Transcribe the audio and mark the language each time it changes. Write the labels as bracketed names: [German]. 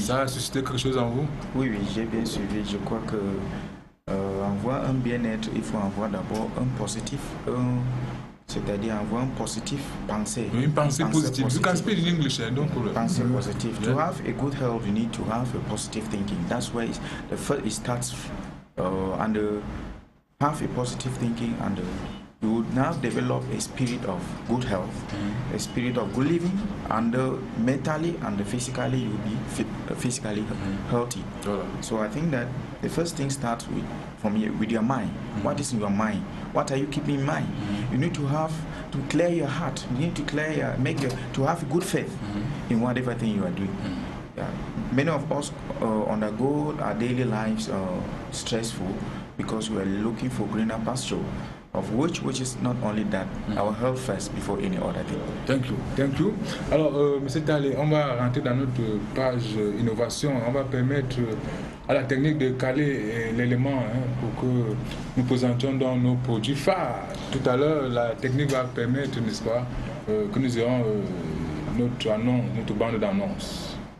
[French] Ça a suscité quelque chose en vous? Oui, j'ai bien suivi. Je crois que avoir un bien-être, il faut avoir d'abord un positif, c'est-à-dire avoir un positif pensée. Une pensée positive. [English] You can speak in English, don't problem. [French] Pensée positive. [English] To have a good health, you need to have a positive thinking. That's why it starts and have a positive thinking, and you would now develop a spirit of good health, a spirit of good living, and mentally and physically you'll be physically healthy. So I think that the first thing starts with your mind. What is in your mind? What are you keeping in mind? You need to clear your heart. You need to to have good faith in whatever thing you are doing. Many of us undergo our daily lives stressful because we are looking for greener pasture, of which is not only that, our health first before any other thing. Thank you. Alors, M. [French] Talley, on va rentrer dans notre page innovation. On va permettre à la technique de caler l'élément pour que nous présentions dans nos produits phares. Tout à l'heure, la technique va permettre, n'est-ce pas, que nous ayons notre bande d'annonces.